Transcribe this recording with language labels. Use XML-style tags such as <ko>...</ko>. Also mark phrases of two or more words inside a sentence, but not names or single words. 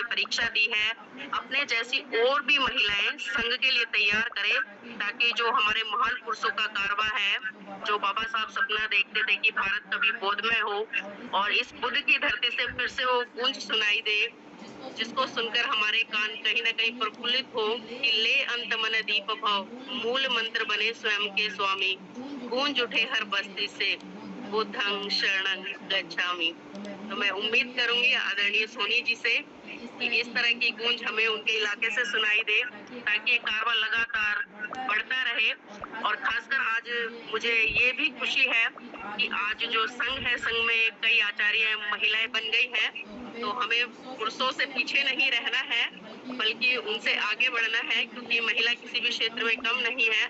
<hi>परीक्षा दी है अपने जैसी और भी महिलाएं संघ के लिए तैयार करें, ताकि जो हमारे महान पुरुषों का कारवा है, जो बाबा साहब सपना देखते थे कि भारत कभी बोधमय हो और इस बुद्ध की धरती से फिर से वो गूंज सुनाई दे, जिसको सुनकर हमारे कान कहीं न कहीं प्रफुल्लित हो कि ले अंत मन दीप भव, मूल मंत्र बने स्वयं के स्वामी, गूंज उठे हर बस्ती से</hi> <pi>बुद्धं शरणं गच्छामि।</pi> <hi>तो मैं उम्मीद करूंगी आदरणीय सोनी जी से कि इस तरह की गूंज हमें उनके इलाके से सुनाई दे, ताकि ये कारवा लगातार बढ़ता रहे। और खासकर आज मुझे ये भी खुशी है कि आज जो संघ है, संघ में कई आचार्य महिलाएं बन गई हैं, तो हमें पुरुषों से पीछे नहीं रहना है बल्कि उनसे आगे बढ़ना है, क्योंकि महिला किसी भी क्षेत्र में कम नहीं है।</hi>